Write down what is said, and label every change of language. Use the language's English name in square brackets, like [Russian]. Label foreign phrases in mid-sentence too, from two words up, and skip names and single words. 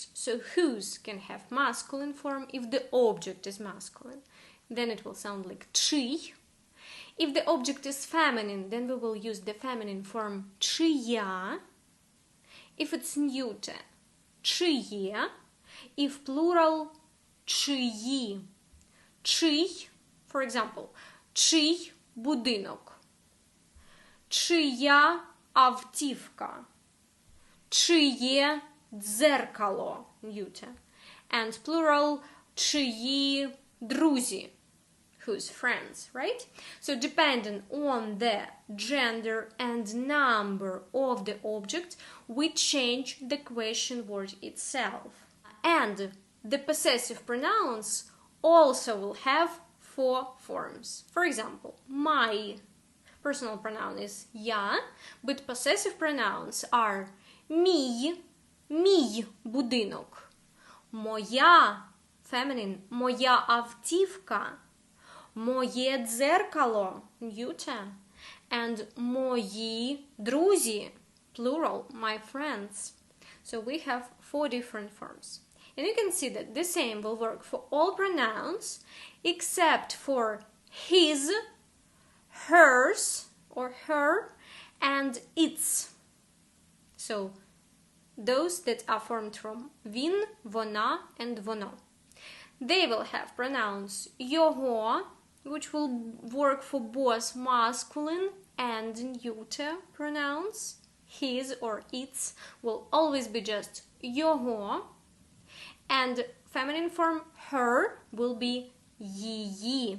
[English] So whose can have masculine form if the object is masculine. Then it will sound like чий. If the object is feminine, then we will use the feminine form чия. If it's neuter, чиє. If plural, [Ukrainian] чиї. Чий, [English] for example, [Ukrainian] чий будинок. Чия автівка. Чиє дзеркало, [English] neuter. And plural, [Ukrainian] чиї друзі. [English] Whose friends, right? So depending on the gender and number of the object, we change the question word itself. And the possessive pronouns also will have 4 forms. For example, my personal pronoun is я, but possessive pronouns are [Ukrainian] мій будинок, моя, [English] feminine, [Ukrainian] моя автівка, моє дзеркало, [English] neuter, and [Ukrainian] мої друзі, [English] plural, my friends. So we have 4 different forms. And you can see that the same will work for all pronouns except for his, hers, or her, and its. So those that are formed from [Ukrainian] він, вона, [English] and воно. They will have pronouns його, which will work for both masculine and neuter pronouns. His or its will always be just його, and feminine form her will be її.